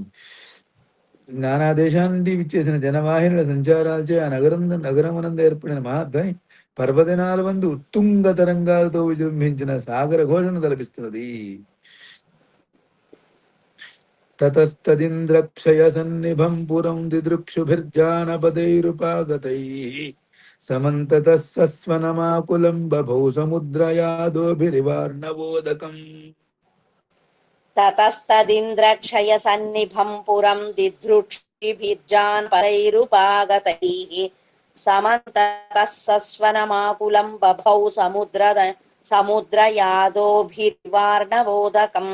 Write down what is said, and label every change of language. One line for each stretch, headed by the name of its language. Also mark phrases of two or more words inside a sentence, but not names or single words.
Telugu: నానా దేశాల నుండి విచ్చేసిన జనవాహినుల సంచారాలచే ఆ నగరమునందు ఏర్పడిన మహాధ్వని పర్వదినాల వందు ఉత్తుంగ తరంగాలతో విజృంభించిన సాగర ఘోషను తలపిస్తున్నది.
Sanskrit: ततस्तदिन्द्रक्षय सन्निभं पुरं दिदृक्षुभिर्जानपदैरुपागतैः समन्ततः सस्वनमाकुलं बभौ समुद्रयादोभिरिवार्णवोदकं. ततस्तदिन्द्रक्षय सन्निभं पुरं दिदृक्षिभिर्जानपदैरुपागतैः समन्ततः सस्वनमाकुलं बभौ समुद्रयादोभिर्वार्णवोदकम्